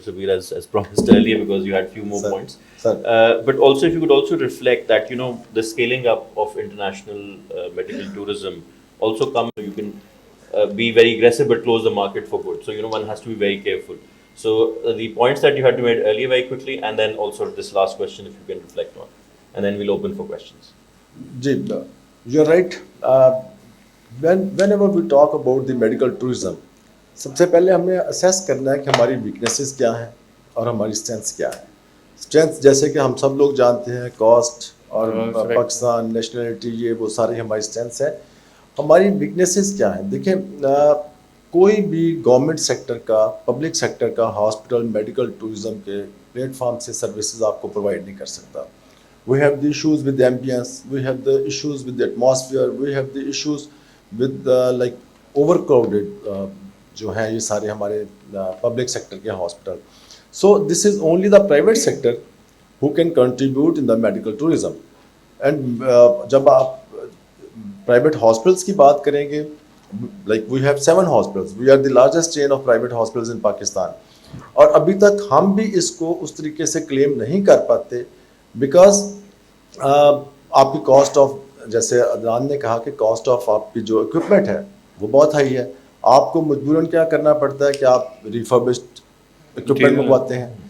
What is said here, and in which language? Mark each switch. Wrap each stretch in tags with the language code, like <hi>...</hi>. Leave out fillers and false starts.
<en>Sabir, as promised earlier, because you had few more points. But also, if you could also reflect that, the scaling up of international medical tourism also you can be very aggressive but close the market for good. So, one has to be very careful. So the points that you had to make earlier very quickly, and then also this last question, if you can reflect on, and then we'll open for questions. You're right. whenever we talk about the medical tourism,</en> <ur>سب سے پہلے ہمیں assess کرنا ہے کہ ہماری weaknesses کیا ہیں اور ہماری اسٹرینتھس کیا ہیں. اسٹرینتھ جیسے کہ ہم سب لوگ جانتے ہیں کاسٹ اور پاکستان نیشنلٹی, یہ وہ ساری ہماری اسٹرینتھس ہیں. ہماری ویکنیسز کیا ہیں؟ دیکھیں کوئی بھی گورنمنٹ سیکٹر کا, پبلک سیکٹر کا ہاسپٹل میڈیکل ٹورزم کے پلیٹ فارم سے سروسز آپ کو پرووائڈ نہیں کر سکتا.</ur> <en>We have the issues with the ambience, we have the issues with the atmosphere, we have the issues with like overcrowded</en> <ur>جو ہیں یہ سارے ہمارے پبلک سیکٹر کے hospital.</ur> <en>So this is only the private sector who can contribute in the medical tourism. And</en> <ur>جب آپ</ur> <en>private hospitals</en> <ur>کی بات کریں گے,</ur> <en>like we have 7 hospitals, we are the largest chain of private hospitals in Pakistan.</en> <ur>اور ابھی تک ہم بھی اس کو اس طریقے سے کلیم نہیں کر پاتے بیکاز آپ کی کاسٹ آف, جیسے عدنان نے کہا کہ کاسٹ آف آپ کی جو اکوپمنٹ ہے وہ بہت ہائی ہے. آپ کو مجبوراً کیا کرنا پڑتا ہے کہ آپ ریفربشڈ اکوپمنٹ منگواتے ہیں.</ur>